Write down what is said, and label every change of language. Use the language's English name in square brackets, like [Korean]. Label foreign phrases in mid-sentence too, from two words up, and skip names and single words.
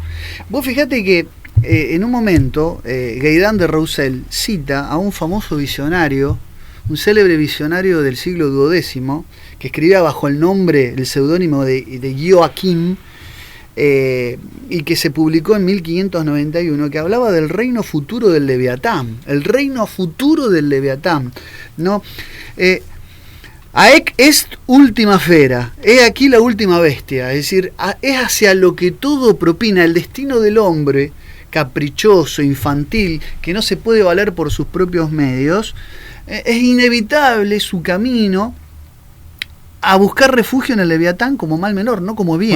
[Spanish] Vos fijate que en un momento Gaëtan de Roussel cita a un famoso visionario, un célebre visionario del siglo XII, que escribía bajo el nombre, el seudónimo de Joachim, y que se publicó en 1591, que hablaba del reino futuro del Leviatán, el reino futuro del Leviatán, ¿no? [Latin] Aec est ultima fera, [Spanish] he aquí la última bestia, es decir, es hacia lo que todo propina, el destino del hombre, caprichoso, infantil, que no se puede valer por sus propios medios, es inevitable su camino a buscar refugio en el Leviatán como mal menor, no como bien.